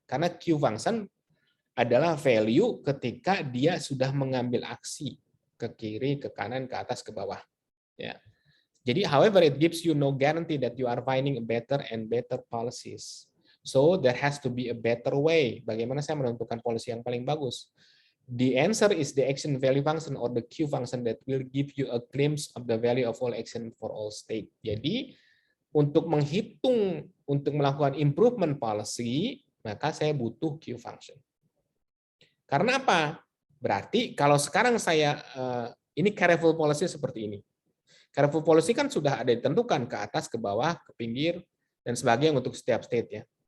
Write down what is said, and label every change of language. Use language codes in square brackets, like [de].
[id] Karena Q function adalah value ketika dia sudah mengambil aksi ke kiri, ke kanan, ke atas, ke bawah. Ya. [en] Jadi, however, it gives you no guarantee that you are finding a better and better policies. So, there has to be a better way. [id] Bagaimana saya menentukan policy yang paling bagus? [en] The answer is the action value function or the Q function that will give you a glimpse of the value of all action for all state. [id] Jadi, untuk menghitung, untuk melakukan improvement policy, maka saya butuh Q function. Karena apa? Berarti kalau sekarang saya, ini careful policy seperti ini. Careful policy kan sudah ada ditentukan ke atas, ke bawah, ke pinggir, dan sebagainya untuk setiap state ya.